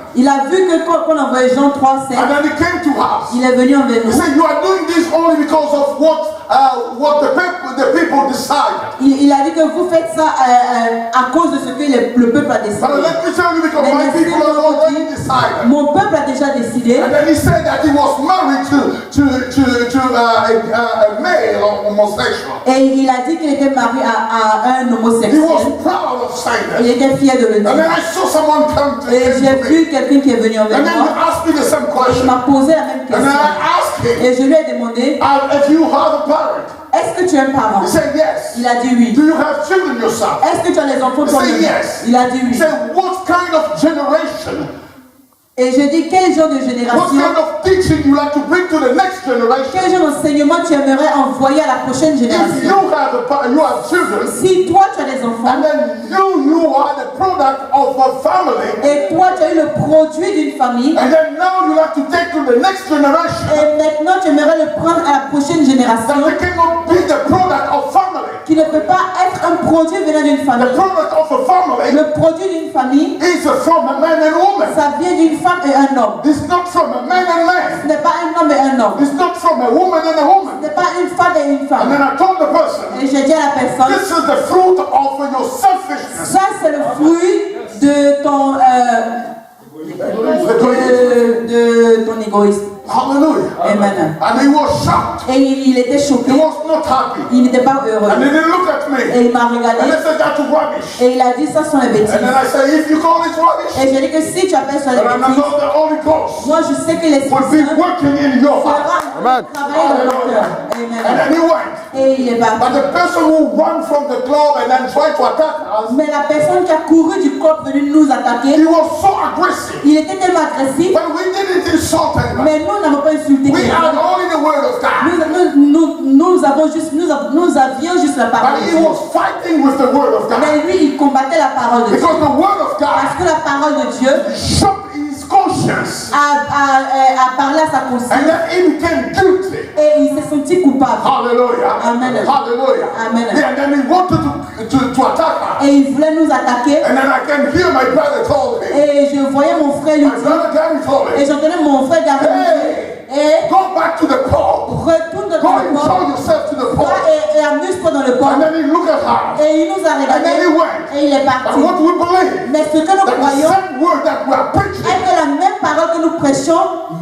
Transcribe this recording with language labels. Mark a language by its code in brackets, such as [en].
[fr] il a vu que quand on envoyait Jean 3,7, [en] and then he came to us. [fr] il est venu envers [en] He [fr] nous. [en] said, "You are doing this only because of what the people decided." [fr] Il a dit que vous faites ça à cause de ce que le peuple a décidé. [en] But let me tell you, because [fr] Mais [en] my people have already decided. [fr] mon peuple a déjà décidé. [en] And then he said that he was married to a male homosexual. [fr] Et il a dit qu'il était marié à un [en] He [fr] homosexuel. [en] was proud of saying [fr] Il [en] that. [fr] était fier de le [en] And then [fr] dire. [en] I saw someone come to [fr] Et j'ai [en] me. [fr] vu quelqu'un qui est venu envers [en] And then he [fr] moi. [en] asked me the same [fr] Et il [en] question. [fr] m'a posé la même [en] And then [fr] question. [en] I asked him, [fr] Et je lui ai demandé, [en] if you have a parent. [fr] est-ce que tu es un parent? [en] He said yes. [fr] Il a dit oui. [en] Do you have children yourself? [fr] Est-ce que tu as les enfants [en] Say [fr] toi-même? [en] yes. [fr] Il a dit [en] He [fr] oui. [en] said, what kind of generation, [fr] Et je dis, quel genre de [en] what [fr] génération, [en] kind of teaching you like to bring to the next generation? [fr] quel genre d'enseignement tu aimerais envoyer à la prochaine [en] If [fr] génération? [en] you have children, [fr] Si toi tu as des enfants, [en] and then you are the product of a family, [fr] et toi tu as eu le produit d'une famille, [en] and then now you like to take to the next generation, [fr] et maintenant tu aimerais le prendre à la prochaine génération, [en] that they cannot be the product of family. [fr] qui ne peut pas être un produit venant d'une [en] The [fr] famille. [en] product of a family [fr] Le produit d'une famille, [en] is from a man and woman. [fr] ça vient d'une femme et un homme. [en] It's not from a man and man. [fr] Ce n'est pas un homme et un homme. [en] It's not from a woman and a [fr] Ce [en] woman. [fr] n'est pas une femme et une [en] And [fr] femme. [en] then I told the person, [fr] Et j'ai dit à la personne, [en] this is the fruit of your selfishness. [fr] ça c'est le fruit de ton, de ton égoïsme. [en] Hallelujah. Amen. And he was shocked. [fr] Et il était [en] He [fr] choqué. [en] was not happy. [fr] Il n'était pas heureux. [en] And he didn't look at me. [fr] Et il m'a [en] And [fr] regardé. [en] I said, that's rubbish. [fr] Et il a dit, ça sont les bêtises. [en] And then I said, if you call it rubbish, [fr] Et j'ai dit que si tu appelles ça les [en] then I [fr] bêtises, [en] know the Holy Ghost [fr] moi je sais que l'Esprit [en] will be [fr] Saint [en] working in your heart. [fr] fera travailler dans ton cœur. [en] And Amen. then he went. [fr] Et il est [en] But [fr] parti. [en] the person who ran from the club and then tried to attack us, [fr] Mais la personne qui a couru du corps venu nous [en] he [fr] attaquer, [en] was so aggressive. [fr] il était tellement agressif, [en] But we didn't insult him. [fr] mais nous n'avons pas insulté [en] We had [fr] quelqu'un. [en] only the word of God. [fr] Nous avions juste la parole [en] But he [fr] Dieu. [en] was fighting with the word of God. [fr] Mais lui, il combattait la parole de Dieu. [en] Because the word of [fr] Parce [en] God [fr] que la parole de Dieu [en] shook his conscience. [fr] a parlé à sa [en] And [fr] conscience [en] then he became guilty. [fr] et il s'est senti coupable. [en] Hallelujah. Amen. Hallelujah. Amen. Yeah, and then he wanted to attack her. [fr] Et il voulait nous attaquer. [en] And then I can hear my brother told me. [fr] Et je voyais mon frère lui [en] My [fr] dire, [en] brother Gary told [fr] et [en] me. [fr] j'entendais mon frère Gary lui dire, [en] Hey, go back to the pub. [fr] retourne [en] Go [fr] dans le [en] and show [fr] port, [en] yourself to the [fr] va [en] pub. [fr] et amuse-toi dans le port. [en] And then he looked at her. [fr] Et il nous a [en] And then he [fr] regardés [en] went. [fr] et il est parti. [en] what we believe, [fr] Mais ce que nous [en] same word that we are preaching [fr] est que la même parole que nous prêchons